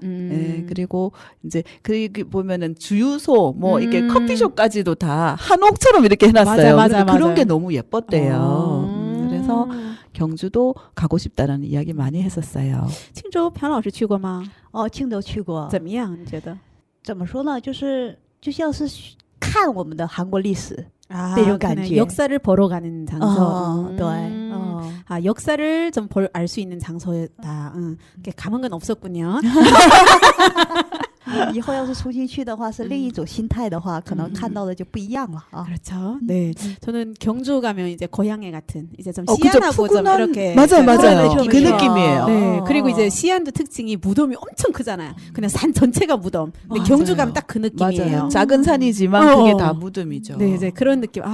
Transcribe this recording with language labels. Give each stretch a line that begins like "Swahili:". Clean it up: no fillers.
Korean: 예, 그리고 이제 그 보면은 주유소 뭐 이렇게 커피숍까지도 다 한옥처럼 이렇게 해놨어요. 맞아. 그런 게 너무 예뻤대요. 그래서 경주도 가고 싶다라는 이야기 많이 했었어요.
Chinese: 庆州朴老师去过吗？庆州去过。怎么样？你觉得？怎么说呢？就是就像是看我们的韩国历史那种感觉。
Korean: 역사를 보러 가는 장소.
Chinese: 对。
Korean: 역사를 좀 알 수 있는 장소다. 가본 건 없었군요.
Chinese: 以后要是重新去的话是另一种心态的话可能看到的就不一样了啊.
Korean: 그렇죠. 네. 저는 경주 가면 이제 고향에 같은 이제 좀 시안하고 좀 이렇게 맞아요. 그 느낌이에요. 네. 그리고 이제 시안도 특징이 무덤이 엄청 크잖아요. 그냥 산 전체가 무덤. 근데 경주 가면 딱 그 느낌이에요. 맞아요. 작은 산이지만 그게 다 무덤이죠. 네, 이제 그런 느낌.